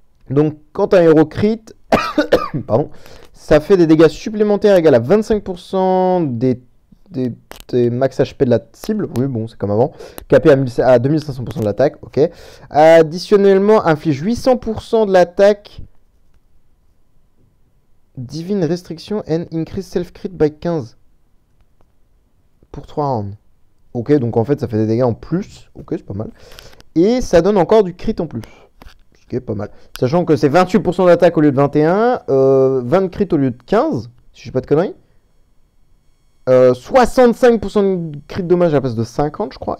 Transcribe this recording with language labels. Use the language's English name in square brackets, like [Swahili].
[French] Donc, quand un héros crit, pardon, ça fait des dégâts supplémentaires égaux à 25% des max HP de la cible. Oui, bon, c'est comme avant. Capé à 2500% de l'attaque. Ok. Additionnellement, inflige 800% de l'attaque. [English] Divine Restriction and Increase Self-Crit by 15. [French] Pour 3 rounds. Ok, donc en fait, ça fait des dégâts en plus. Ok, c'est pas mal. Et ça donne encore du crit en plus. Ok, pas mal. Sachant que c'est 28% d'attaque au lieu de 21. 20 crit au lieu de 15. Si je fais pas de conneries. 65% de crit de dommage à la place de 50, je crois.